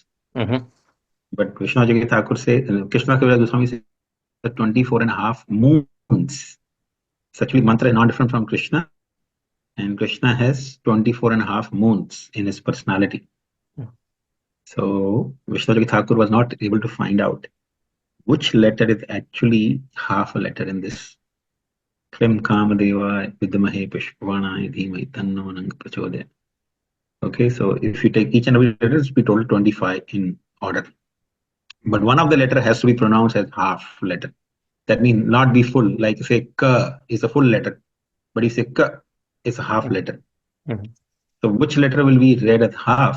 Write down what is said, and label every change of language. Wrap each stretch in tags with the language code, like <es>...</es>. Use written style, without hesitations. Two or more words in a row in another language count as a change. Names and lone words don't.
<en>But Vishnu Thakur says, Krishna Kaviraj Goswami says 24.5 moons. So actually mantra is not different from Krishna, and Krishna has 24.5 moons in his personality. So Vishnu Thakur was not able to find out which letter is actually half a letter in this.</en> <sa>Klim kāma-kṛṣṇāya vidmahe puṣpa-vāṇāya dhīmahi tanno nanga prachodayāt.</sa> <en>Okay, so if you take each and every letter, it's be total 25 in order. But one of the letter has to be pronounced as half letter. That means not be full. Like say ka is a full letter, but if say ka is a half letter. So which letter will be read as half?</en>